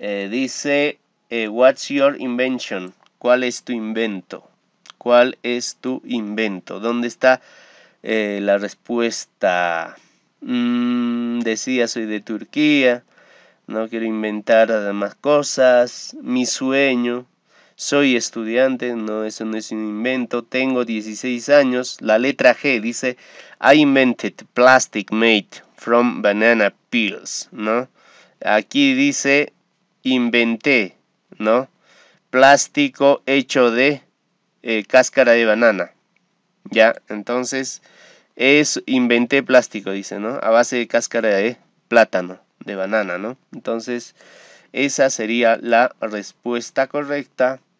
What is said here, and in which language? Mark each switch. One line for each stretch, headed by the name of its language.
Spanish: Dice,
English: what's your invention?
Spanish: ¿Cuál es tu invento? ¿Cuál es tu invento? ¿Dónde está la respuesta? Decía, soy de Turquía. No quiero inventar más cosas. Mi sueño. Soy estudiante. No, eso no es un invento. Tengo 16 años. La letra G dice,
English: I invented plastic made from banana peels.
Spanish: ¿No? Aquí dice, inventé, ¿no? Plástico hecho de cáscara de banana. Ya, entonces inventé plástico, dice, ¿no? A base de cáscara de plátano, de banana, ¿no? Entonces, esa sería la respuesta correcta.